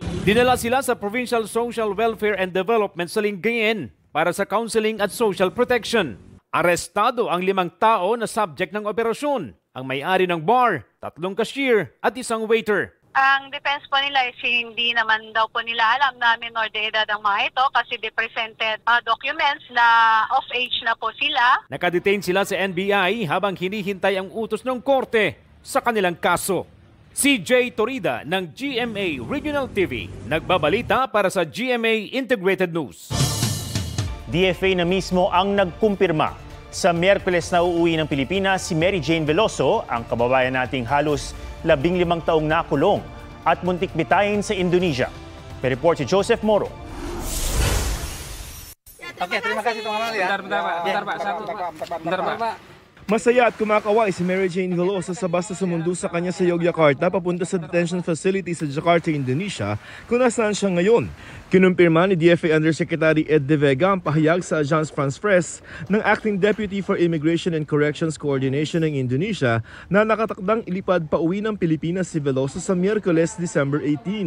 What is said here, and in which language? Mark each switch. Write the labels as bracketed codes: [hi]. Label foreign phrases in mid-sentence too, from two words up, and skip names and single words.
[tl] Dinala sila sa Provincial Social Welfare and Development sa Lingayen para sa counseling at [en] social protection. [tl] Arestado ang 5 tao na subject ng operasyon. Ang may-ari ng bar, 3 cashier at 1 waiter. Ang defense po nila is hindi naman daw po nila alam na minor de edad ang mga ito kasi [en] they presented documents [tl] na [en] of age [tl] na po sila. Nakadetain sila sa NBI habang hinihintay ang utos ng korte sa kanilang kaso. CJ Torida ng GMA Regional TV, nagbabalita para sa GMA Integrated News. DFA na mismo ang nagkumpirma. Sa Miyerkules na uuwi ng Pilipinas si Mary Jane Veloso, ang kababayan nating halos 15 taong nakulong at muntik bitayin sa Indonesia. May report si Joseph Moro. [id] Oke, terima kasih teman-teman ya. Bentar, Pak. Bentar, Pak. Bentar, Pak. [tl] Masaya at kumakaway si Mary Jane Veloso sa basta sumundo sa kanya sa Yogyakarta papunta sa detention facility sa Jakarta, Indonesia kung nasaan siya ngayon. Kinumpirma ni DFA Undersecretary Ed De Vega ang pahayag sa Agence France Presse ng Acting Deputy for Immigration and Corrections Coordination ng Indonesia na nakatakdang ilipad pa uwi ng Pilipinas si Veloso sa Miyerkules, December 18.